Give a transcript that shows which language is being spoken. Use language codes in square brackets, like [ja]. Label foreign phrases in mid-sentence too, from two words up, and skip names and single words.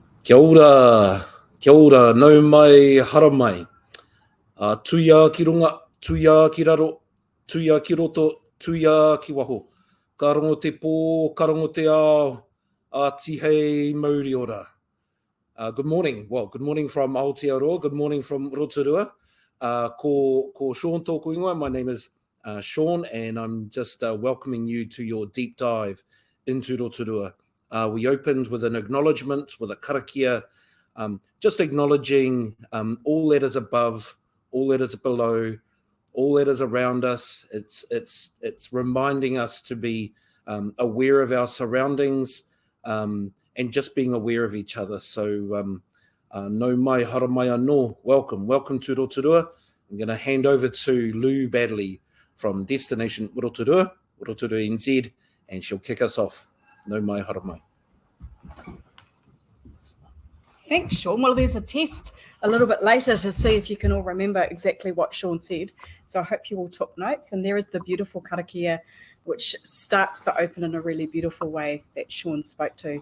[mi] Kia ora, nau mai, hara mai. Tuia ki runga, tuia ki raro, tuia ki roto, tuia ki waho. Ka rongo te pō, ka rongo te ao, tihei mauri ora. [en] Good morning. Well, good morning from Aotearoa, good morning from Rotorua. [mi] Ko Sean tōku ingoa. [en] My name is Sean, and I'm just welcoming you to your deep dive into Rotorua. We opened with an acknowledgement, with a karakia, just acknowledging all that is above, all that is below, all that is around us. It's reminding us to be aware of our surroundings and just being aware of each other. [mi] So no mai, hara mai anō. [en] Welcome to Rotorua. I'm going to hand over to Lou Badley from Destination Rotorua, RotoruaNZ, and she'll kick us off. [mi] No mai, hara mai. [en] Thanks, Sean. Well, there's a test a little bit later to see if you can all remember exactly what Sean said. So I hope you all took notes. And there is the beautiful karakia, which starts the open in a really beautiful way that Sean spoke to.